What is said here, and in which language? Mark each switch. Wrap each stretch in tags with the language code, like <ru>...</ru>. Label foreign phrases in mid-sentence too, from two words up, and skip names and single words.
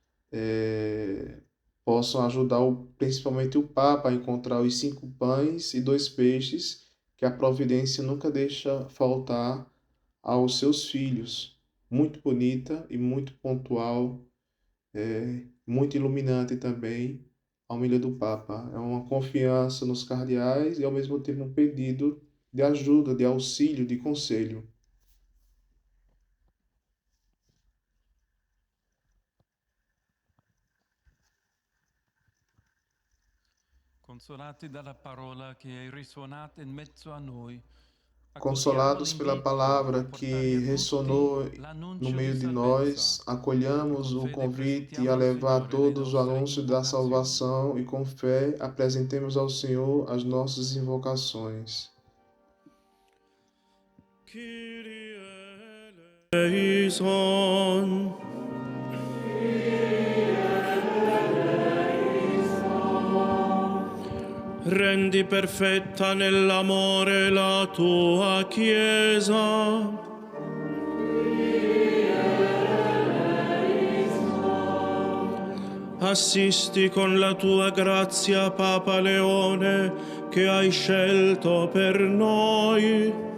<pt>possam ajudar principalmente o Papa a encontrar os 5 pães e 2 peixes que a providência nunca deixa faltar aos seus filhos. Muito bonita e muito pontual, muito iluminante também a homilia do Papa. É uma confiança nos cardeais e ao mesmo tempo um pedido de ajuda, de auxílio, de conselho.</pt> <it>Consolati dalla parola che è risuonata in mezzo a noi,</it> <pt>Consolados pela palavra que ressonou no meio de nós, acolhamos o convite a levar a todos o anúncio da salvação e com fé apresentemos ao Senhor as nossas invocações.</pt> <el>Κύριε ἐλέησον.</el> <it>Rendi perfetta nell'amore la tua Chiesa. Assisti con la tua grazia Papa Leone che hai scelto per noi.</it>